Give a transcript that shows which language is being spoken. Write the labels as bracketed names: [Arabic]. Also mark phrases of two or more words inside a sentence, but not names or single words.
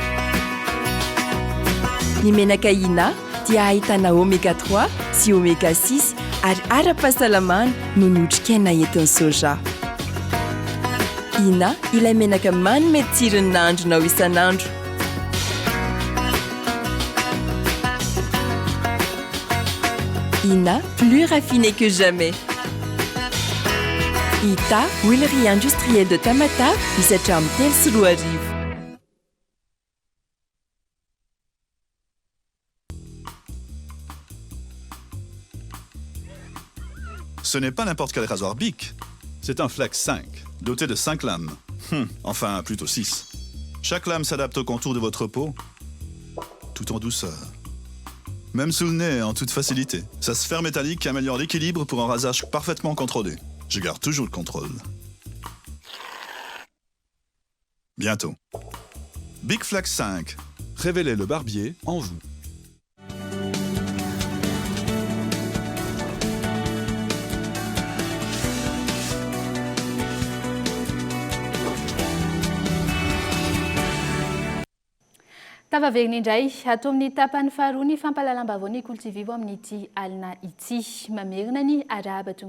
[Malagasy] Ny menaka Ina dia ahitana oméga 3 sy oméga 6 ary ara-pahasalamana noho ny otrikaina entin'ny soja. Ina ilay menaka manome tsirony nahandronao isan'andro. [French] Ina plus raffiné que jamais. Ita, huilerie industrielle de Tamata, [Malagasy] hisatra amin'ny telo sy roa arivo. [French] Ce n'est pas n'importe quel rasoir Bic. C'est un Flex 5, doté de 5 lames. Enfin, plutôt 6. Chaque lame s'adapte au contour de votre peau, tout en douceur. Même sous le nez, en toute facilité. Sa sphère métallique améliore l'équilibre pour un rasage parfaitement contrôlé. Je garde toujours le contrôle. Bientôt. Bic Flex 5. Révélez le barbier en vous. [Malagasy] Tavaverina indray atao amin'ny tapany faharoa ny fampahalalam-baovao ny Kolo TV vo amin'ity alina ity mamerina ny arahaba tongo